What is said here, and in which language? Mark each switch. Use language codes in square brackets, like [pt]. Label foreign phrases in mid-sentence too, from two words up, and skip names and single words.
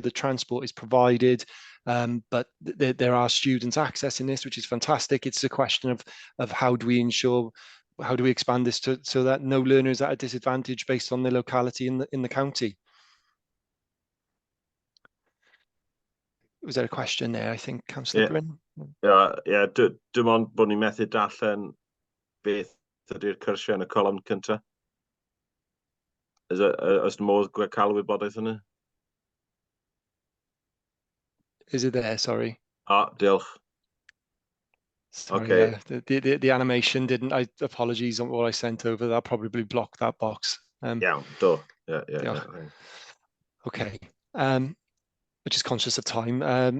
[en] The transport is provided, but there are students accessing this, which is fantastic. It's a question of how do we expand this so that no learner is at a disadvantage based on their locality in the county. Was there a question there? I think Councillor Bryn. [cy] Dim ond bod ni'n methu darllen beth ydy'r cyrsiau yn y colofn cynta. Oes modd cael wybodaeth yna? [en] Is it there? Sorry. [cy] Diolch. [en] Sorry, okay. The animation didn't. Apologies on what I sent over. That probably blocked that box. Yeah. Okay. Just conscious of time.